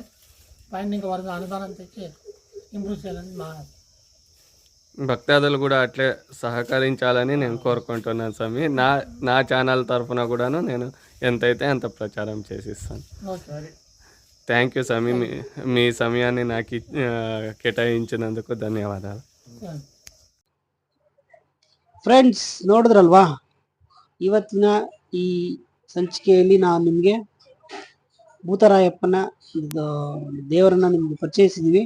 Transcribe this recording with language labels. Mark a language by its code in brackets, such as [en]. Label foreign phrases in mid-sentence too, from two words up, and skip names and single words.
[te] పైన ఇంకా వరకు అనుదానం తెచ్చి ఇంప్రూవ్ చేయాలని మా ఆశ. భక్తాదులు కూడా అట్లే సహకరించాలని నేను కోరుకుంటున్నాను స్వామి. నా ఛానల్ తరఫున కూడాను నేను ఎంతైతే అంత ప్రచారం చేసిస్తాను. ఓకే. [en] thank you [te] ಸ್ವಾಮಿ. మీ సమయాన్ని నాకు ಕೇಟಾయించినందుకు ಧನ್ಯವಾದಗಳು. [kn] ಫ್ರೆಂಡ್ಸ್, ನೋಡಿದ್ರಲ್ವಾ ಇವತ್ತಿನ ಈ ಸಂಚಿಕೆಯಲ್ಲಿ ನಾವು ನಿಮಗೆ ಭೂತರಾಯಪ್ಪನ ದೇವರನ್ನ ನಿಮಗೆ ಪರಿಚಯಿಸಿದ್ವಿ.